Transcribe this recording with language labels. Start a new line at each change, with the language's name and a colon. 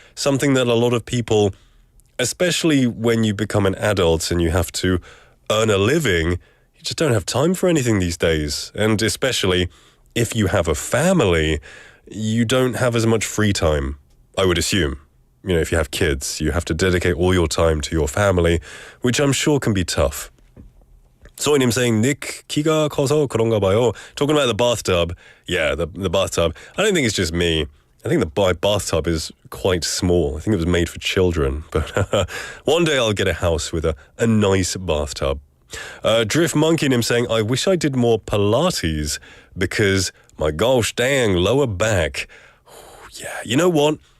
English: Something that a lot of people, especially when you become an adult and you have to earn a living, you just don't have time for anything these days. And especially if you have a family, you don't have as much free time, I would assume. You know, if you have kids, you have to dedicate all your time to your family, which I'm sure can be tough. Soinim saying, Nick,
Korean: 키가 커서 그런가 봐요.
English: Talking about the bathtub. Yeah, the bathtub. I don't think it's just me. I think my bathtub is quite small. I think it was made for children. But one day I'll get a house with a nice bathtub. Drift Monkeynim saying, I wish I did more Pilates because my gosh dang lower back. Yeah, you know what?